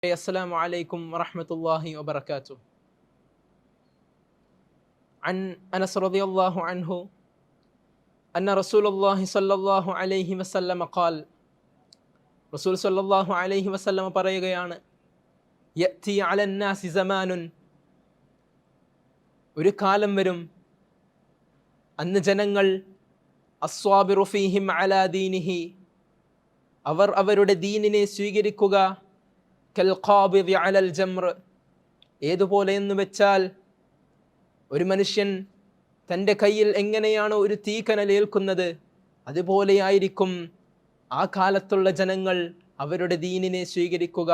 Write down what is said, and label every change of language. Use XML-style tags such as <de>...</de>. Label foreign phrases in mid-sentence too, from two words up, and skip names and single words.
<ar>السلام عليكم ورحمة الله وبركاته. عن أنس رضي الله عنه أن رسول الله صلى الله عليه وسلم قال رسول صلى الله عليه وسلم പറയുകയാണ് يأتي على الناس زمان</ar> <ml>ഒരു കാലം വരും അന്ന് ജനങ്ങൾ</ml> <ar>الصابر فيهم على دينه</ar> <ml>അവർ അവരുടെ ദീനിനെ സ്വീകരിക്കുക</ml> <ar>كالقابض على الجمر</ar> <ml>ഏതുപോലെ എന്ന് വെച്ചാൽ ഒരു മനുഷ്യൻ തൻ്റെ കയ്യിൽ എങ്ങനെയാണോ ഒരു തീക്കനലേൽക്കുന്നത് അതുപോലെയായിരിക്കും ആ കാലത്തുള്ള ജനങ്ങൾ അവരുടെ ദീനിനെ സ്വീകരിക്കുക.</ml>